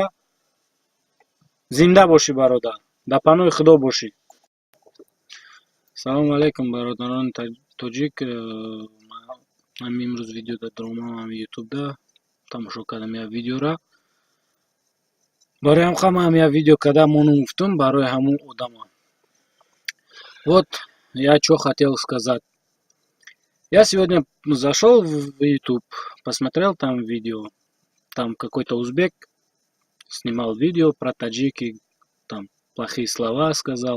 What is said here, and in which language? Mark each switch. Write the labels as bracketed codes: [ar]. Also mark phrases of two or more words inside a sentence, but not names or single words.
[tg] Зинда бошӣ бародар. Дар паноҳи Худо бошӣ. Салому алайкум бародарони тоҷик. Ман имрӯз видео додромам ютубда тамошо кардам як видеора. Барои ҳам як видео кардам мону гуфтум барои ҳамон одама. [ru] Вот я что хотел сказать. Я сегодня зашел в YouTube, посмотрел там видео. Там какой-то узбек снимал видео про таджики, там плохие слова сказал.